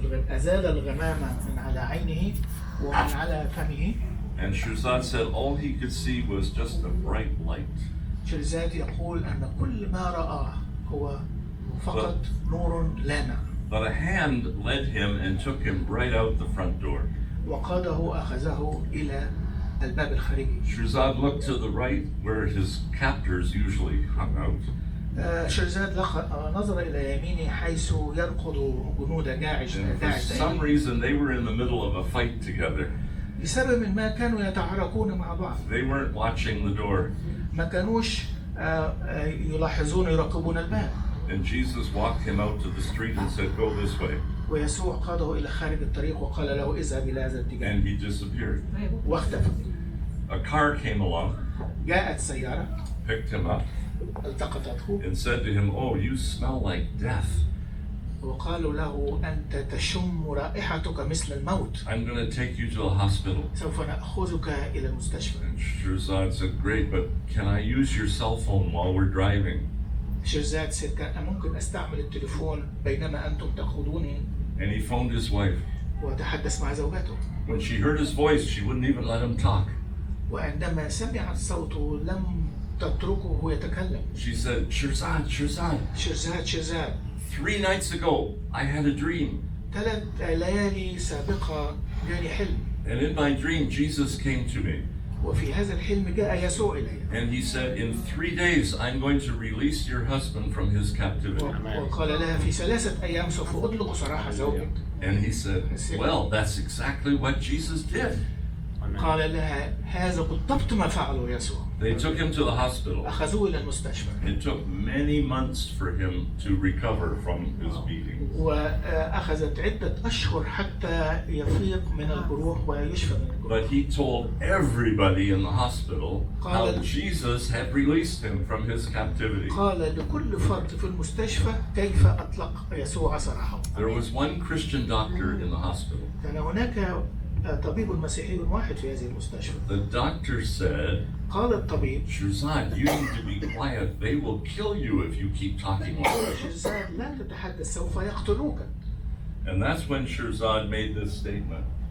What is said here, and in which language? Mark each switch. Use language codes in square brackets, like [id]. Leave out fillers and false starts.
[ar] أزال الغمامة من على عينه ومن على فمه. [en] And Shirzad said all he could see was just a bright light. [ar] شيرزاد يقول أن كل ما رآه هو فقط نور لامع. [en] But a hand led him and took him right out the front door. [ar] وقاده أخذه إلى الباب الخارجي. [en] Shirzad looked to the right where his captors usually hung out. [ar] شيرزاد نظر إلى يمينه حيث يرقد جنود داعش. [en] For some reason they were in the middle of a fight together. [ar] لسبب ما كانوا يتحركون مع بعض. [en] They weren't watching the door. [ar] ما كانوش يلاحظون يراقبون الباب. [en] And Jesus walked him out to the street and said, "Go this way." [ar] ويسوع قاده إلى خارج الطريق وقال له اذهب إلى هذا الاتجاه. [en] And he disappeared. [ar] واختفى. [en] A car came along, [ar] جاءت سيارة [en] picked him up, [ar] التقطته [en] and said to him, "Oh, you smell like death. [ar] وقالوا له أنت تشم رائحتك مثل الموت. [en] I'm going to take you to a hospital." [ar] سوف نأخذك إلى المستشفى. [en] And Shirzad said, "Great, but can I use your cell phone while we're driving?" [ar] شيرزاد سيد كان ممكن أستعمل التليفون بينما أنتم تأخذوني. [en] And he phoned his wife. [ar] وتحدث مع زوجته. [en] When she heard his voice, she wouldn't even let him talk. [ar] وعندما سمعت صوته لم تتركه يتكلم. [en] She said, "Shirzad, Shirzad, [ar] شيرزاد [en] 3 nights ago, I had a dream. [ar] 3 ليالي سابقة جاني حلم. [en] And in my dream, Jesus came to me. [ar] وفي هذا الحلم جاء يسوع إلي. [en] And he said, in 3 days, I'm going to release your husband from his captivity." [ar] وقال لها في 3 أيام سوف أطلق سراح زوجك. [en] And he said, "Well, that's exactly what Jesus did." [ar] قال لها هذا بالضبط ما فعله يسوع. [en] They took him to the hospital. [ar] أخذوه إلى المستشفى. [en] It took many months for him to recover from his beating. [ar] وأخذت عدة أشهر حتى يفيق من الجروح ويشفى من الجروح. [en] But he told everybody in the hospital how Jesus had released him from his captivity. [ar] قال لكل فرد في المستشفى كيف أطلق يسوع سراحه. [en] There was one Christian doctor in the hospital. [ar] كان هناك طبيب مسيحي واحد في هذه المستشفى. [en] The doctor said, [ar] قال الطبيب [en] "Shirzad, you need to be quiet. They will kill you if you keep talking like that." [ar] شيرزاد لا تتحدث سوف يقتلوك. [en] And that's when Shirzad made this statement.